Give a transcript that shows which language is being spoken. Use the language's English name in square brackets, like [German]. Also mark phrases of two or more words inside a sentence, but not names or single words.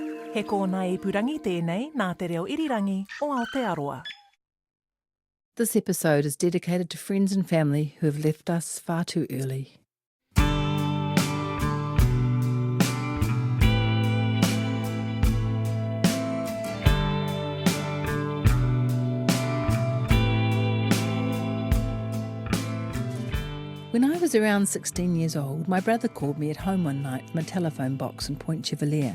[Māori] He kōna ipurangi tēnei nā te reo irirangi o Aotearoa. [English] This episode is dedicated to friends and family who have left us far too early. When I was around 16 years old, my brother called me at home one night from a telephone box in Point Chevalier.